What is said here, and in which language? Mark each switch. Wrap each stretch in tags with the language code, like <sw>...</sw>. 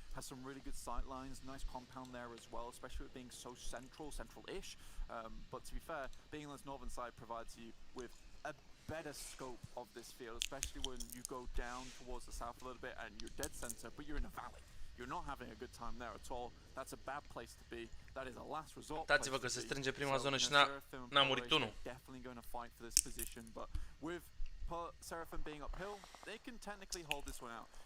<en>Has some really good sight lines, nice compound there as well, especially with being so central-ish. But to be fair, being on this northern side provides you with a better scope of this field, especially when you go down towards the south a little bit and you're dead center, but you're in a valley. You're not having a good time there at all. That's a bad place to be. That is a last resort.</en> <ro>Uitați-vă că se strânge prima zonă și n-a murit unul.</ro> <en>Definitely going to fight for this position, but with Seraphim being uphill, they can technically hold this one out.</en>